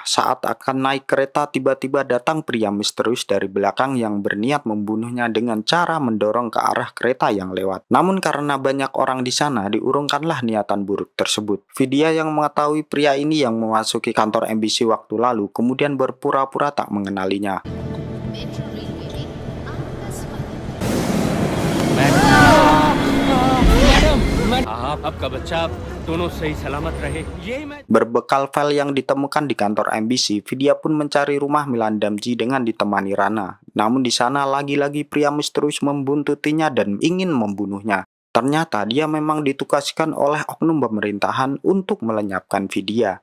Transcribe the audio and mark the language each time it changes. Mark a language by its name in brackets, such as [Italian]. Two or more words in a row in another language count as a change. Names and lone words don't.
[Indonesian] Saat akan naik kereta, tiba-tiba datang pria misterius dari belakang yang berniat membunuhnya dengan cara mendorong ke arah kereta yang lewat. Namun karena banyak orang di sana, diurungkanlah niatan buruk tersebut. Vidya yang mengetahui pria ini yang memasuki kantor MBC waktu lalu, kemudian berpura-pura tak mengenalinya. [Hindi] आपका बच्चा दोनों सही सलामत रहे. [Indonesian] Berbekal file yang ditemukan di kantor MBC, Vidya pun mencari rumah Milan Damji dengan ditemani Rana. Namun di sana lagi-lagi pria misterius membuntutinya dan ingin membunuhnya. Ternyata dia memang ditugaskan oleh oknum pemerintahan untuk melenyapkan Vidya.